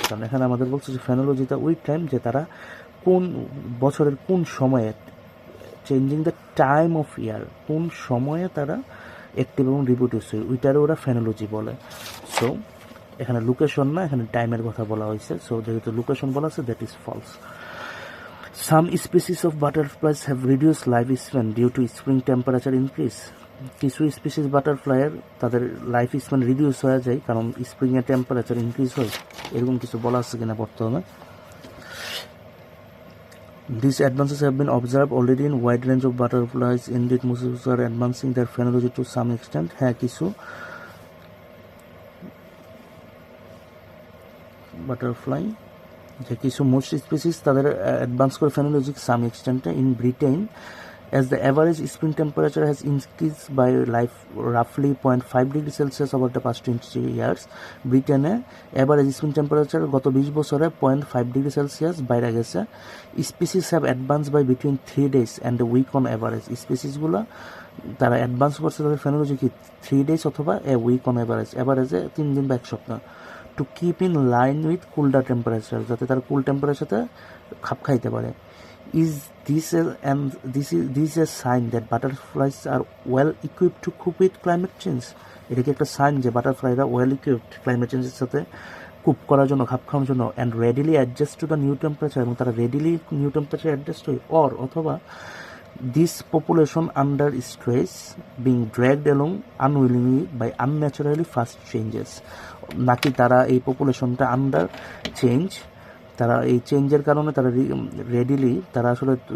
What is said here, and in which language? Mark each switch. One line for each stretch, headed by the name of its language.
Bangla: কারণ এখানে আমাদের বলছে যে ফেনোলজিটা ওই টাইম যে তারা কোন বছরের কোন সময়ে চেঞ্জিং দ্য টাইম অফ ইয়ার কোন সময়ে তারা অ্যাক্টিভ এবং রিপ্রোডিউস হয় ওইটারে ওরা ফেনোলজি বলে। সো এখানে লোকেশন না, এখানে টাইমের কথা বলা হয়েছে। সো যেহেতু লোকেশন বলা আছে that is false.
English: Some species of butterflies have reduced lifespan due to spring temperature increase.
Bangla: কিছু স্পিসিস বাটারফ্লাইয়ের তাদের লাইফ স্প্যান রিডিউস হয়ে যায় কারণ স্প্রিংয়ের টেম্পারেচার ইনক্রিজ হয়, এরকম কিছু বলা আছে কিনা বর্তমানে।
English: These advances have been observed already in wide range of butterflies. Indeed, most are advancing their phenology to some extent.
Bangla: হ্যাঁ, কিছু বাটারফ্লাই যে কিছু মোস্ট স্পিসিস তাদের অ্যাডভান্স করে ফেনোলজি সাম এক্সটেন্টে।
English: In Britain as the average spring temperature has increased by roughly 0.5 degree Celsius over the past 20 years.
Bangla: ব্রিটেনে average spring temperature গত 20 বছরে 0.5 degree Celsius বাইরে গেছে।
English: Species have advance by between 3 days and a week on average.
Bangla: স্পিসিসগুলো তারা advance করছে তাদের ফেনোলজি কি 3 days অথবা
English: a week on average,
Bangla: অ্যাভারেজে 3 দিন বা 1 সপ্তাহ।
English: to keep in line with colder temperature,
Bangla: যাতে তারা কুল টেম্পারেচারতে খাপ খাইতে পারে।
English: Is this a sign that butterflies are well equipped to cope with climate change?
Bangla: এটা কি একটা সাইন যে বাটারফ্লাইরা ওয়েল ইকুইপড ক্লাইমেট চেঞ্জের সাথে কুপ করার জন্য, খাপ খাওয়ার জন্য,
English: and readily adjust to the new temperature,
Bangla: এবং তারা রেডিলি নিউ টেম্পারেচার অ্যাডজাস্ট হয়, অথবা
English: this population under stress being dragged along unwillingly by unnaturally fast changes,
Bangla: নাকি তারা এই পপুলেশনটা আন্ডার চেঞ্জ, তারা এই চেঞ্জের কারণে তারা রেডিলি তারা আসলে